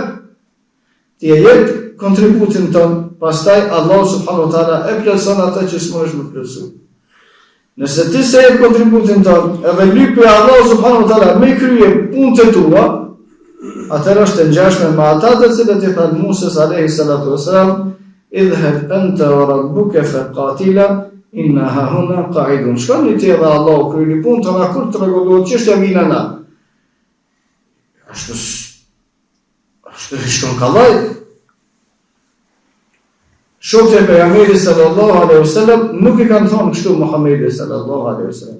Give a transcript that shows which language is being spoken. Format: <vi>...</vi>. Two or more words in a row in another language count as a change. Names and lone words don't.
<sq>Ti e jep kontributin tënë, pastaj</sq> <ar>الله سبحانه وتعالى</ar> <sq>e plotson atë që s'mund të plotësoj. Nëse ti se jep kontributin tënë, edhe lypi</sq> <ar>الله سبحانه وتعالى</ar> <sq>me krye punët e tua, atëherë është e ngjashme me ata të cilët i thanë Musa</sq> <ar>عليه الصلاة والسلام, اذهب أنت وربك فقاتلا إنا هاهنا قاعدون.</ar> <sq>Shkoni ti dhe Allahu kryeni punën tonë, kur të rregullohet çështja vina na. Ashtu shkon kallaj. Shokët e pejgamberit</sq> <ar>صلى الله عليه وسلم</ar> <sq>nuk i kanë thonë kështu Muhamedit</sq> <ar>صلى الله عليه وسلم.</ar>